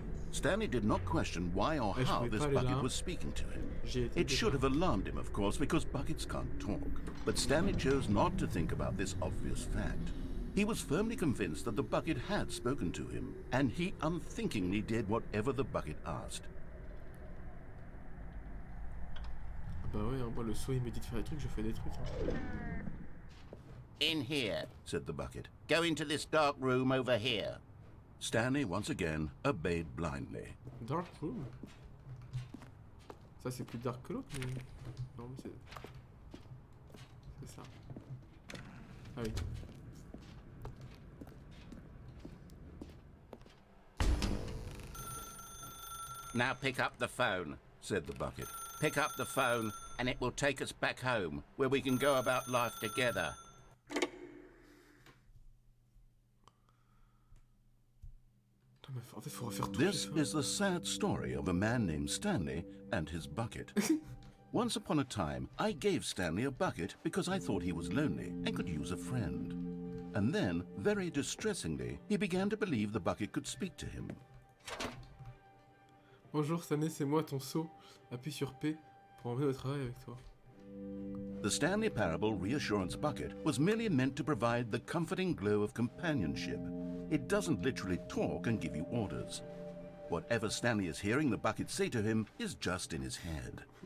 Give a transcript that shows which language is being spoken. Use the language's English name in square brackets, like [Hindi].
[English] Stanley did not question why or how this bucket was speaking to him. It should have alarmed him, of course, because buckets can't talk. But Stanley chose not to think about this obvious fact. He was firmly convinced that the bucket had spoken to him, and he unthinkingly did whatever the bucket asked. [French] Bah ouais, hein, moi le saut il me dit de faire des trucs, je fais des trucs. Hein. [English] In here. Said the bucket. Go into this dark room over here. Stanley once again obeyed blindly. Dark room. [French] Ça c'est plus dark que l'autre, mais... Non mais c'est ça. Ah oui. [English] Now pick up the phone. Said the bucket. Pick up the phone and it will take us back home, where we can go about life together. [French] En fait, faut refaire tout. [English] This is the sad story of a man named Stanley and his bucket. Once upon a time, I gave Stanley a bucket because I thought he was lonely and could use a friend. And then, very distressingly, he began to believe the bucket could speak to him. [French] Bonjour Stanley, c'est moi ton seau. Appuie sur P pour emmener au travail avec toi. [English] The Stanley Parable Reassurance Bucket was merely meant to provide the comforting glow of companionship. It doesn't literally talk and give you orders. Whatever Stanley is hearing the bucket say to him is just in his head.